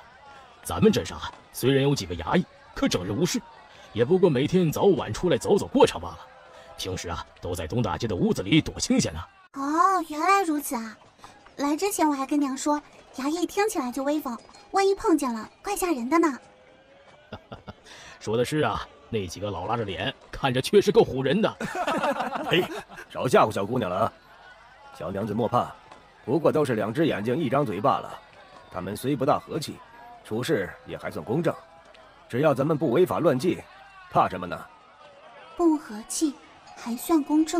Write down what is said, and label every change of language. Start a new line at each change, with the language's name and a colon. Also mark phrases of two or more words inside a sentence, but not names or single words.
Chinese: 咱們鎮上啊，雖然有幾個衙役，可整日無事，也不過每天早晚出來走走過場罷了。平時啊，都在東大街的屋子裡躲清閒呢。哦，原來如此啊！來之前我還跟娘說，衙役聽起來就威風，萬一碰見了，怪嚇人的呢。說的是啊，那幾個老拉着臉，看着確實夠唬人的。嘿，少嚇唬小姑娘了啊！小娘子莫怕，不過都是兩隻眼睛一張嘴罷了。他們雖不大和氣，處事也還算公正。只要咱們不違法亂紀，怕什麼呢？不和氣，還算公正。